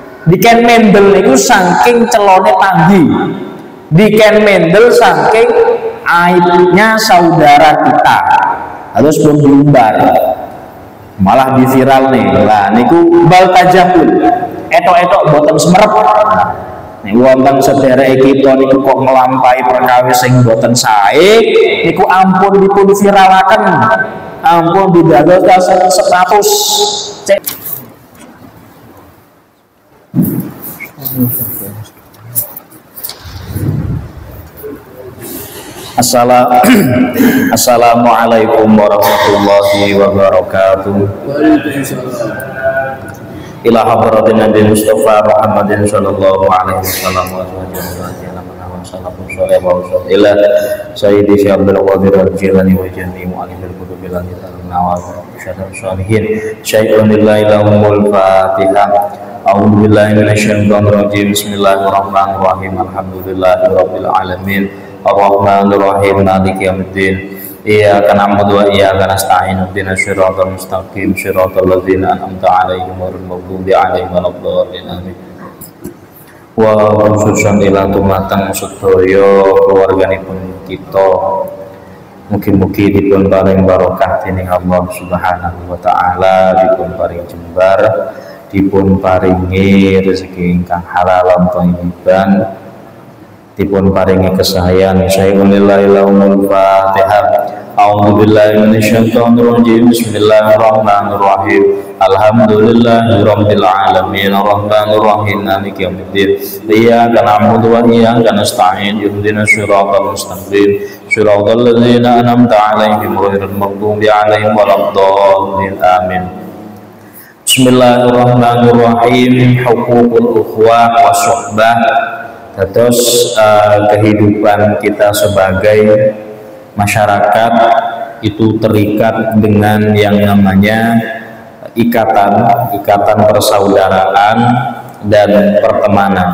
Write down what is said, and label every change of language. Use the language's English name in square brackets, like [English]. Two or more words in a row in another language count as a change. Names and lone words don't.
[Javanese] Diken mendel niku saking celone tanggi. Diken mendel saking aibnya saudara kita. [Indonesian] Terus belum diumbar. Malah di viral nih. [Javanese] Lah niku bal tajabul. Etok-etok boten semerep. Nek wonten sederek kita niku kok nglampahi perkawis sing boten sae, niku ampun dipun viralaken. Ampun didados status. [Arabic] السلام عليكم ورحمة الله وبركاته. إلى حضرة النبي المصطفى محمد صلى الله عليه وسلم وإلى سيدي عبد القادر الجيلاني وجميع مؤلفي الكتب النوال الصدر الصالحين شيء لله لهم الفاتحة. أعوذ بالله من الشيطان الرجيم بسم الله الرحمن الرحيم. الحمد لله رب العالمين. الرحمن الرحيم مالك يوم الدين. إياك نعبد وإياك نستعين اهدنا الصراط المستقيم. صراط الذين أنعمت عليهم غير المغضوب عليهم ولا الضالين. آمين وخصوصا إلى [Javanese] tumateng sedaya keluarganipun kita. Mugi-mugi dipun paring barokah dening Allah [Arabic] سبحانه و تعالى, [Javanese] dipun paring jembar, dipun paringi rezeki ingkang halal lan thayyiban, dipun paringi kesahayan. [Arabic] شيء لله الفاتحة. أعوذ بالله من الشيطان الرجيم بسم الله الرحمن الرحيم. الحمد لله رب العالمين. الرحمن الرحيم مالك يوم الدين. إياك نعبد وإياك نستعين اهدنا الصراط المستقيم. صراط الذين أنعمت عليهم غير المغضوب عليهم ولا الضالين. Amin. بسم الله الرحمن الرحيم حقوق الأخوة والصحبة. [Indonesian] Terus kehidupan kita sebagai masyarakat itu terikat dengan yang namanya ikatan persaudaraan dan pertemanan.